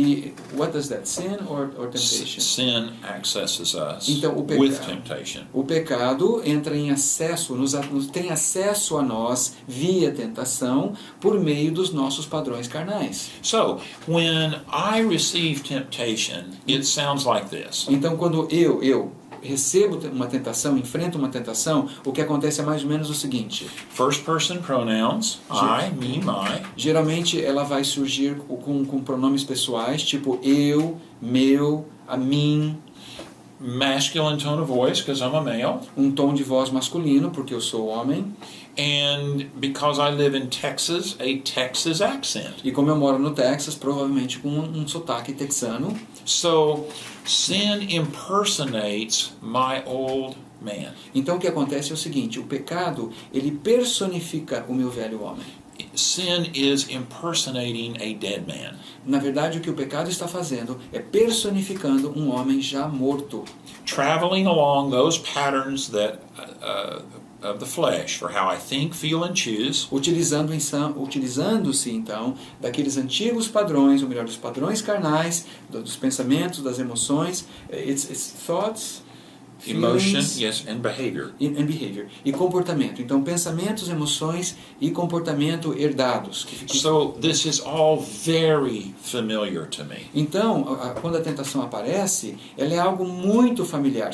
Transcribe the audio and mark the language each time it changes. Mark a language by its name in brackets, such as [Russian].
[English] E what does that, sin or temptation? Sin accesses us [Portuguese] Então, [English] with temptation. [Portuguese] O pecado entra em acesso, tem acesso a nós via tentação por meio dos nossos padrões carnais. [English] So, when I receive temptation, it sounds like this. [Portuguese] Então quando eu recebo uma tentação, enfrento uma tentação, o que acontece é mais ou menos o seguinte. [English] First person pronouns, I, me, my. [Portuguese] Geralmente ela vai surgir com pronomes pessoais, tipo eu, meu, a mim. [English] Masculine tone of voice, because I'm a male. [Portuguese] Um tom de voz masculino, porque eu sou homem. [English] And because I live in Texas, a Texas accent. [Portuguese] E como eu moro no Texas, provavelmente com um sotaque texano. [English] So, sin impersonates my old man. [Portuguese] Então o que acontece é o seguinte, o pecado, ele personifica o meu velho homem. [English] Sin is impersonating a dead man. [Portuguese] Na verdade, o que o pecado está fazendo é personificando um homem já morto. [English] Traveling along those patterns that of the flesh for how I think, feel and choose. [Portuguese] Utilizando-se então daqueles antigos padrões, ou melhor, dos padrões carnais, dos pensamentos, das emoções, [English] it's thoughts, Emotion, feelings, yes, and behavior. And behavior. [Portuguese] E comportamento. Então, pensamentos, emoções e comportamento herdados. [English] So, this is all very familiar to me. [Portuguese] Então, quando a tentação aparece, ela é algo muito familiar.